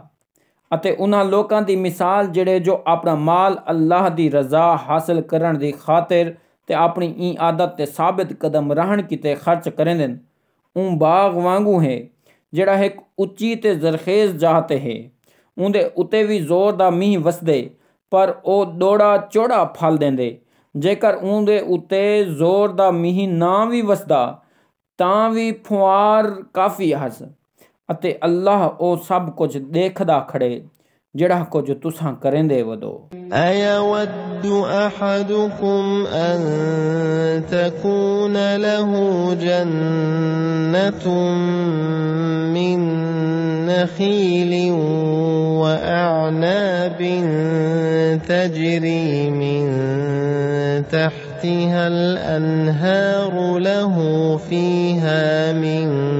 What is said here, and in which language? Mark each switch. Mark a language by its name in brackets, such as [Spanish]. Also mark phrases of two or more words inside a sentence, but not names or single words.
[Punjabi] ਅਤੇ ਉਹਨਾਂ ਲੋਕਾਂ ਦੀ ਮਿਸਾਲ ਜਿਹੜੇ ਜੋ ਆਪਣਾ ਮਾਲ ਅੱਲਾਹ ਦੀ ਰਜ਼ਾ ਹਾਸਲ ਕਰਨ ਦੀ ਖਾਤਰ ਤੇ ਆਪਣੀ ਇਹ ਆਦਤ ਤੇ ਸਾਬਿਤ ਕਦਮ ਰਹਿਣ ਕਿਤੇ ਖਰਚ ਕਰਦੇ ਨੇ, ਉਹ ਬਾਗ ਵਾਂਗੂ ਹੈ ਜਿਹੜਾ ਇੱਕ ਉੱਚੀ ਤੇ ਜ਼ਰਖੇਜ਼ ਜਗ੍ਹਾ ਤੇ ਹੈ, ਉਹਦੇ ਉੱਤੇ ਵੀ ਜ਼ੋਰ ਦਾ ਮੀਂਹ ਵਸਦੇ ਪਰ ਉਹ ਦੋੜਾ ਚੌੜਾ ਫਲ ਦਿੰਦੇ। ਜੇਕਰ ਉਹਦੇ ਉੱਤੇ ਜ਼ੋਰ ਦਾ ਮੀਂਹ ਨਾ ਵੀ ਵਸਦਾ ਤਾਂ ਵੀ ਫੁਆਰ ਕਾਫੀ ਹਸ, ਅਤੇ ਅੱਲਾਹ ਉਹ ਸਭ ਕੁਝ ਦੇਖਦਾ ਖੜੇ ਜਿਹੜਾ ਕੁਝ ਤੁਸਾਂ ਕਰੇਂਦੇ ਵਦੋ। [Arabic] أيود أحدكم أن تكون له جنة من نخيل وأعناب تجري من تحتها الأنهار له فيها من